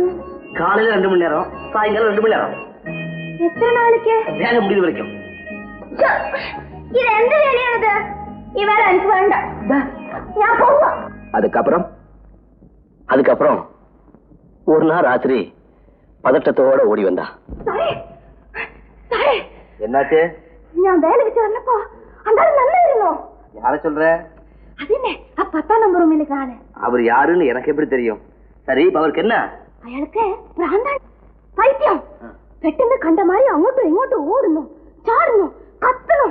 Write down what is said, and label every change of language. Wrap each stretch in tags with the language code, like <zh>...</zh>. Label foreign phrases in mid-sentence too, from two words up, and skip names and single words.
<ta>காலையில 2 மணி நேரம், சாயங்காலம் 2 மணி நேரம்.</ta> <ml>എത്ര നാളേക്ക്?</ml> <ta>வேலை முடிவு வரைக்கும். இது எந்த வேலையானது? ഈ வேலை எனக்கு வேண்டாம். நான் போவா. அதுக்கப்புறம் ஒரு நாள் ராத்திரி பதட்டத்தோட ஓடி வந்தா. என்னாச்சு? நான் வேலைக்கு சேர்ந்தப்போ அந்த நல்லா இருந்தோம். யார சொல்ற? அதுனே 10ஆம் நம்பர் ரூமில் இருக்கானே. அவர் யாருன்னு எனக்கு எப்படி தெரியும்? சரி, அவருக்கு என்ன?</ta> <ml>അയാൾക്ക് ഭ്രാന്താണ്, പൈത്യം. പെട്ടെന്ന് കണ്ട മാതിരി അങ്ങോട്ടും ഇങ്ങോട്ടും ഓടുന്നു, ചാടുന്നു, കത്തണം.</ml>